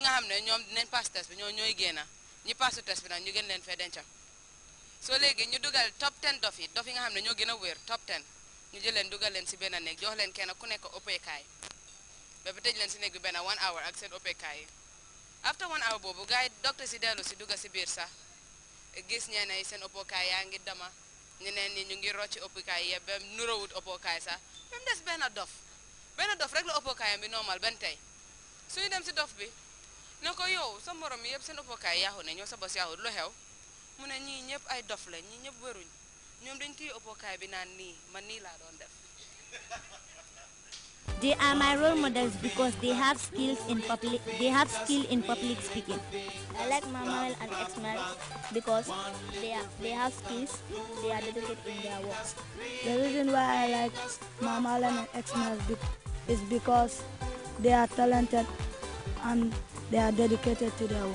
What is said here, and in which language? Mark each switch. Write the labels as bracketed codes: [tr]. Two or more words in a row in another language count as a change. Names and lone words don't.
[wo] nga xam ne ñoom dinañ pass test bi ñooy génna ñi passu test bi nag ñu gën leen fee denca soo léegi ñu dugal top 10 dof yi nga xam ne ñoo gën a wér top 10 ñu jël leen dugal leen si benn néeg jox leen kenn ku nekk opekaay ba ba tëj leen si néeg bi benn 1 hour ak seen opekaay yi after 1 hour boobu gars yi docteur si dellu si dugga si biir sax gis ñee ne seen opekaay yaa ngi dama ñeneen ñi ñu ngi rocci opekaay yi ba nuróowut opekaay sax [fr] même des [wo] benn dof rek la opekaayam bi normal benn tey suñu dem si dof bi ne ko yow sa morom yi yëpp seen opekaay yaaxu ne ñoo sa bos yaaxu lu xew mu ne ñii ñëpp ay dof la ñii ñëpp wëruñ ñoom dañ téye opekaay bi naan nii man nii laa doon def. [en] They are my role models because they have skills in public. They have skill in public speaking. I like Mama and X-Mel because they have skills. They are dedicated in their work. The reason why I like Mama and X-Mel is because they are talented and they are dedicated to their work.